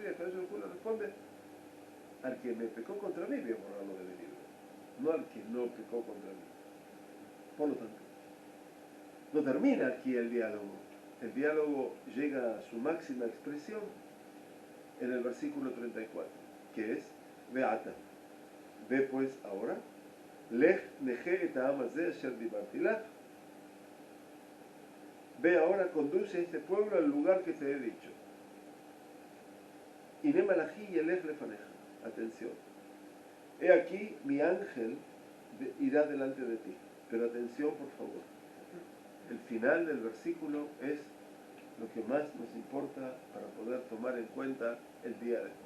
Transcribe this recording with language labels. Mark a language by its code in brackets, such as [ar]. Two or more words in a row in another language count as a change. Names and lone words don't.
[es] Y acá yo le responde, al que me pecó contra mí voy a borrarlo de mi libro, no al que no pecó contra mí. Por lo tanto, no termina aquí el diálogo. El diálogo llega a su máxima expresión en el versículo 34, que es, Ve'ata, ve pues ahora, [he] לך נחה את העם הזה אשר דיברתי לך. [es] Ve ahora, conduce a este pueblo al lugar que te he dicho. [he] הנה מלאכי ילך לפניך. [es] Atención. He aquí, mi ángel irá delante de ti. Pero atención, por favor. El final del versículo es lo que más nos importa para poder tomar en cuenta el día después.